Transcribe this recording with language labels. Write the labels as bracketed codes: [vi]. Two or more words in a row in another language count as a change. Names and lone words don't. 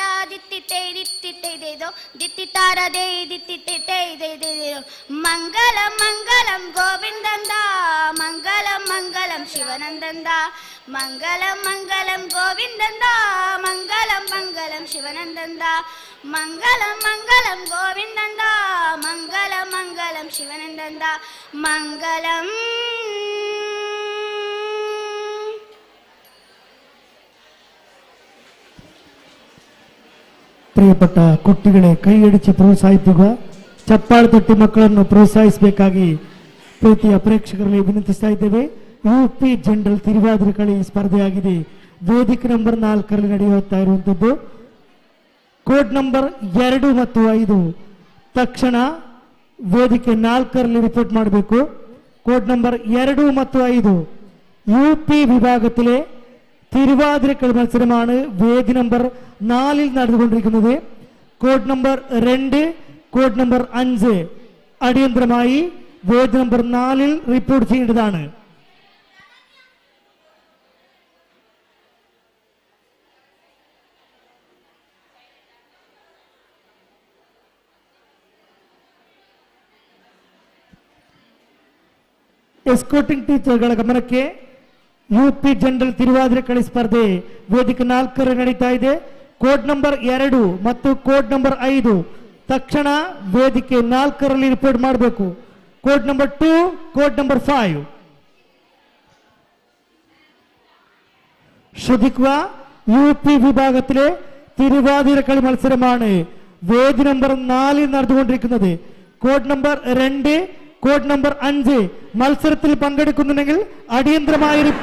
[ml] ദിത്തിത്തേ ദിത്തിത്തേതോ ദിത്തിത്താര ദേ ദിത്തിത്തേതേതേതോ മംഗളം മംഗളം ഗോവിന്ദന്ദ മംഗളം മംഗളം ശിവനന്ദന്ദ മംഗളം മംഗളം ഗോവിന്ദന്ദ മംഗളം മംഗളം ശിവനന്ദന്ദ മംഗളം മംഗളം ഗോവിന്ദന്ദ മംഗളം മംഗളം ശിവനന്ദന്ദ മംഗളം. പ്രിയപ്പെട്ട കുട്ടികളേ [kn] ಕೈಯಡಿಸಿ ಪ್ರೋತ್ಸಾಹಿಸುವ ಚಪ್ಪಾಳೆ ತಟ್ಟಿ ಮಕ್ಕಳನ್ನು ಪ್ರೋತ್ಸಾಹಿಸಬೇಕಾಗಿ ಪ್ರೀತಿಯ ಪ್ರೇಕ್ಷಕರಲ್ಲಿ ವಿನಂತಿಸ್ತಾ ಇದ್ದೇವೆ. UP ಜನರಲ್ ತಿರುವಾದಿರ ಕಳಿ ಸ್ಪರ್ಧೆಯಾಗಿದೆ. ವೇದಿಕೆ ನಂಬರ್ 4ರಲ್ಲಿ ನಡೆಯುತ್ತಾ ಇರುವಂತದ್ದು. ಕೋಡ್ ನಂಬರ್ 2 ಮತ್ತು 5 ತಕ್ಷಣ ವೇದಿಕೆ 4ರಲ್ಲಿ ರಿಪೋರ್ಟ್ ಮಾಡಬೇಕು. [ml] കോഡ് നമ്പർ 2 ಮತ್ತು 5 UP വിഭാഗത്തിലെ തിരുവാതിരക്കളി മത്സരമാണ് വേദി നമ്പർ 4ൽ നടന്നുകൊണ്ടിരിക്കുന്നത്. കോഡ് നമ്പർ 2, കോഡ് നമ്പർ 5 അടിയന്തരമായി വേദി നമ്പർ 4ൽ റിപ്പോർട്ട് ചെയ്യേണ്ടതാണ്. [kn] ಎಸ್ಕೋಟಿಂಗ್ ಟೀಚರ್ಗಳ ಗಮನಕ್ಕೆ UP ಜನರಲ್ ತಿರುವಾದಿರಕಳಿ ಸ್ಪರ್ಧೆ ವೇದಿಕೆ 4ರಲ್ಲಿ ನಡೀತಾ ಇದೆ. ಕೋಡ್ ನಂಬರ್ 2 ಮತ್ತು ಕೋಡ್ ನಂಬರ್ 5 ತಕ್ಷಣ ವೇದಿಕೆ 4ರಲ್ಲಿ ರಿಪೋರ್ಟ್ ಮಾಡಬೇಕು. [ml] കോഡ് നമ്പർ 2, കോഡ് നമ്പർ 5 ശ്രദ്ധിക്കുക. UP വിഭാഗത്തിലെ തിരുവാതിരക്കളി മത്സരമാണ് വേദി നമ്പർ 4ൽ നടന്നുകൊണ്ടിരിക്കുന്നത്. കോഡ് നമ്പർ 2, കോഡ് നമ്പർ 5 മത്സരത്തിൽ പങ്കെടുക്കുന്നുണ്ടെങ്കിൽ അടിയന്തരമായ